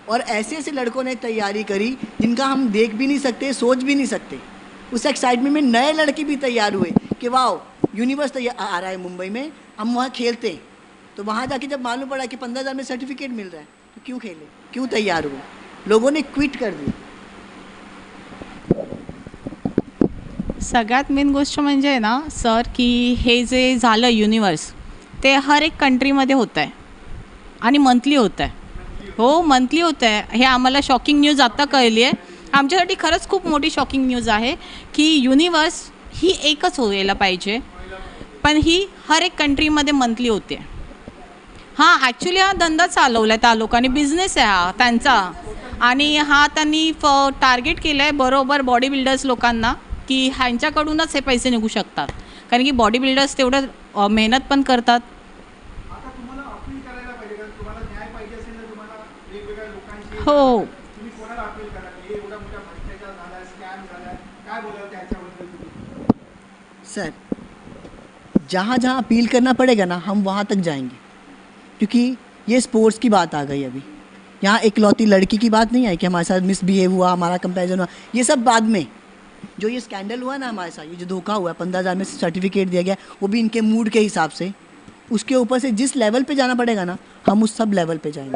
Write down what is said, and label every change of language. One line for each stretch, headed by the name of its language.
Hindi: और ऐसे ऐसे लड़कों ने तैयारी करी जिनका हम देख भी नहीं सकते, सोच भी नहीं सकते. उस एक्साइटमेंट में नए लड़के भी तैयार हुए कि वाह यूनिवर्स तैयार आ रहा है मुंबई में, हम वहाँ खेलते हैं. तो वहाँ जाके जब मालूम पड़ा कि 15,000 में सर्टिफिकेट मिल रहा है, तो क्यों खेले, क्यों तैयार हुए. लोगों ने क्विट कर दी.
Marathi: सगळ्यात मेन गोष्ट म्हणजे आहे ना सर, की हे जे झालं युनिवर्स ते हर एक कंट्रीमध्ये होतं आहे आणि मंथली होतं आहे. हो मंथली होतं आहे. हे आम्हाला शॉकिंग न्यूज आत्ता कळली आहे. आमच्यासाठी खरंच खूप मोठी शॉकिंग न्यूज आहे की युनिवर्स ही एकच व्हायला पाहिजे, पण ही हर एक कंट्रीमध्ये मंथली होते. हां ॲक्च्युली हा धंदा चालवला आहे त्या लोकांनी, बिझनेस आहे हा त्यांचा, आणि हा त्यांनी टार्गेट केलं आहे बरोबर बॉडी बिल्डर्स लोकांना, की ह्यांच्याकडूनच हे पैसे निघू शकतात, कारण की बॉडी बिल्डर्स तेवढं मेहनत पण करतात. आता तुम्हाला अपील करायला पाहिजे का? तुम्हाला न्याय पाहिजे असेल तर तुम्हाला वेगवेगळ्या लोकांशी हो तुम्ही कोणाला अपील करा? हे एवढा मोठा भ्रष्टाचार झाला, स्कॅम झाला, काय बोलाल त्याच्याबद्दल तुम्ही?
Hindi: सर जहाँ जहाँ अपील करना पड़ेगा ना, हम वहाँ तक जाएंगे, क्योंकि ये स्पोर्ट्स की बात आ गई अभी. यहाँ इकलौती लड़की की बात नहीं आई कि हमारे साथ मिसबिहेव हुआ, हमारा कंपैरिजन हुआ, ये सब बाद में. जो ये स्कैंडल हुआ ना हमारे साथ, ये जो धोखा हुआ है, 15,000 में सर्टिफिकेट दिया गया, वो भी इनके मूड के हिसाब से, उसके ऊपर से जिस लेवल पे जाना पड़ेगा ना, हम उस सब लेवल पे जाएंगे.